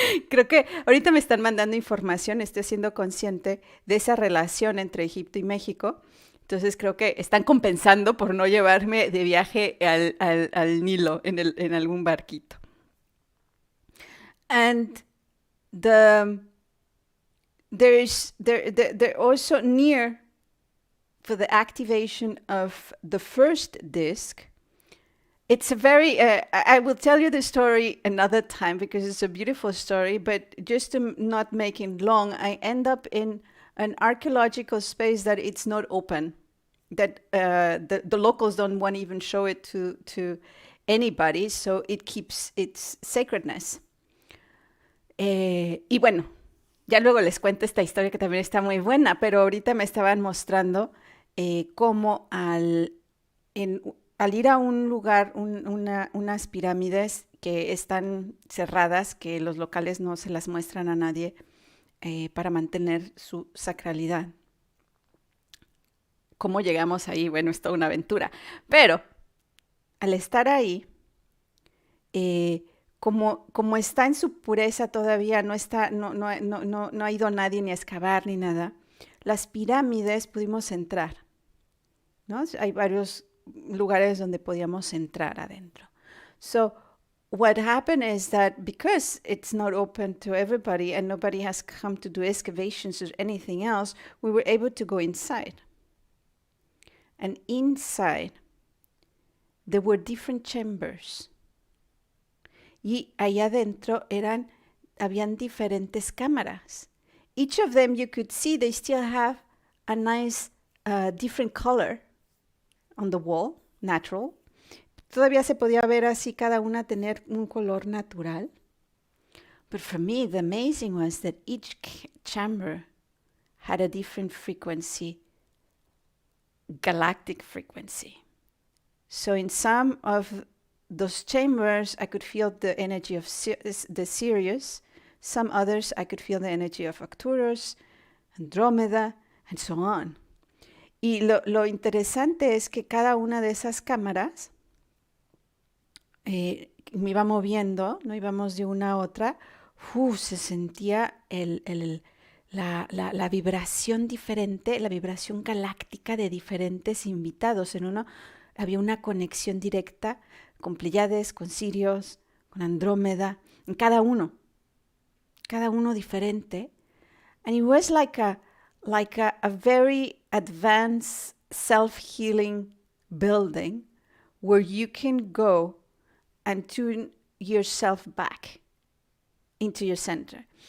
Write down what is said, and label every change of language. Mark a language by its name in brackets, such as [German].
[Spanish] Creo que ahorita me están mandando información, estoy siendo consciente de esa relación entre Egipto y México. Entonces creo que están compensando por no llevarme de viaje al Nilo en algún barquito. [English] And they're also near for the activation of the first disc. It's a very, I will tell you the story another time because it's a beautiful story, but just to not make it long, I end up in an archaeological space that it's not open, that the locals don't want to even show it to anybody, so it keeps its sacredness. [Spanish] Y bueno, ya luego les cuento esta historia que también está muy buena, pero ahorita me estaban mostrando cómo al ir a un lugar, unas pirámides que están cerradas, que los locales no se las muestran a nadie para mantener su sacralidad. ¿Cómo llegamos ahí? Bueno, es toda una aventura. Pero al estar ahí, como está en su pureza todavía, no ha ido nadie ni a excavar ni nada, las pirámides pudimos entrar, ¿no? Hay varios lugares donde podíamos entrar adentro. [English] So what happened is that because it's not open to everybody and nobody has come to do excavations or anything else, we were able to go inside. And inside, there were different chambers. [Spanish] Y allá adentro habían diferentes cámaras. [English] Each of them you could see they still have a nice different color on the wall, natural. [Spanish] Todavía se podía ver así cada una tener un color natural. [English] But for me, the amazing was that each chamber had a different frequency, galactic frequency. So in some of those chambers, I could feel the energy of the Sirius. Some others, I could feel the energy of Arcturus, Andromeda, and so on. [Spanish] Y lo interesante es que cada una de esas cámaras me iba moviendo, no íbamos de una a otra, se sentía la vibración diferente, la vibración galáctica de diferentes invitados. En uno había una conexión directa con Pleiades, con Sirius, con Andrómeda, en cada uno diferente. [English] And it was like a very advanced self-healing building where you can go and tune yourself back into your center.